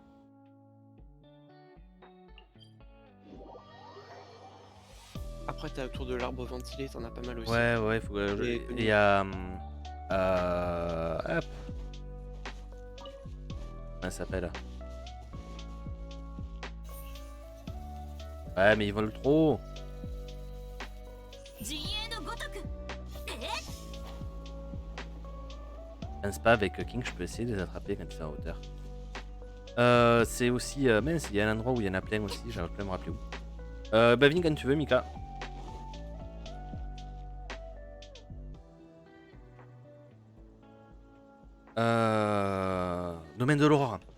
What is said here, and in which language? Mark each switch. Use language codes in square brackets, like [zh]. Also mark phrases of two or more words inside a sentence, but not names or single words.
[fr] Après, t'as autour de l'arbre ventilé, t'en as pas mal aussi. Ouais, ouais, faut que Et je- il y a... hop, comment ça s'appelle? Ouais, mais ils volent trop. [ja] 陣営のごとくえ [fr] Je pense pas avec King, je peux essayer de les attraper quand ils sont en hauteur. C'est aussi... mince, il y a un endroit où il y en a plein aussi, j'arrive pas à me rappeler où. Bah viens quand tu veux, Mika. Domaine de l'aurore.